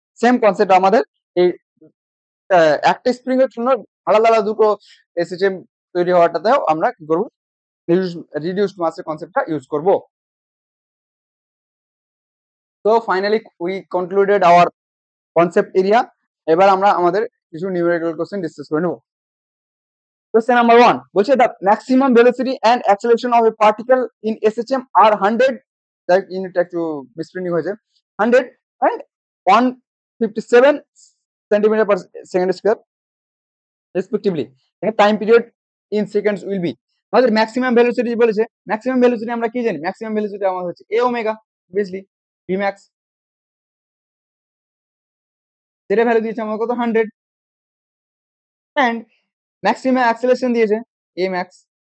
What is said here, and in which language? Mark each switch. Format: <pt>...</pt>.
<bn>Same concept আমাদের এই একটা স্প্রিং এর জন্য আলাদা আলাদা দুটো এসএচএম তৈরি হওয়াটাতেও আমরা কি করব রিডিউসড মাসের কনসেপ্টটা ইউজ করব।</bn> <en>তো finally we concluded our concept area.</en> <bn>এবার আমরা আমাদের কিছু নিউমেরিক্যাল কোশ্চেন ডিসকাস করে নেব।</bn> <en>Question number 1 বলছে the maximum velocity and acceleration of a particle in SHM are 100,</en> <bn>তাই ইউনিট একটু মিসপ্রিন্টিং হয়েছে,</bn> <en>100 and 157 centimetre per second square respectively. Time period in seconds will be.</en> <bn>আমাদের ম্যাক্সিমাম ভেলোসিটি বলেছে, maximum velocity আমরা কি জানি, ম্যাক্সিমাম ভেলোসিটি আমাদের হচ্ছে এ ওমেগা অবভিয়াসলি ভি ম্যাক্স, সেটা ভ্যালু দিয়েছে আমাদের কত 100, এন্ড ম্যাক্সিমাম অ্যাক্সেলারেশন দিয়েছে এ ম্যাক্স</bn>